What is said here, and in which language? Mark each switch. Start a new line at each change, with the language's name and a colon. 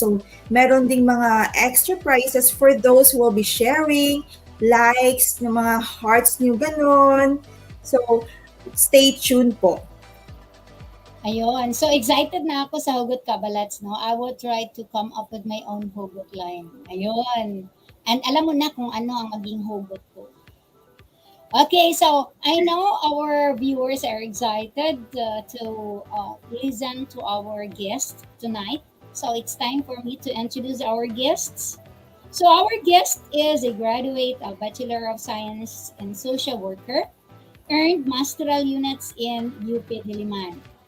English: So,
Filipino: meron ding mga
English: extra prizes for those who will be sharing, likes,
Filipino: ng mga hearts nyo, ganun.
English: So, stay tuned po.
Filipino: Ayun. So excited na ako sa Hugot Kabalats, no?
English: I will try to come up with my own hugot line.
Filipino: Ayun. And alam mo na kung ano ang maging hugot ko.
English: Okay, so I know our viewers are excited to listen to our guest tonight. So it's time for me to introduce our guests. So our guest is a graduate of Bachelor of Science and Social Worker, earned masteral units in UP Diliman.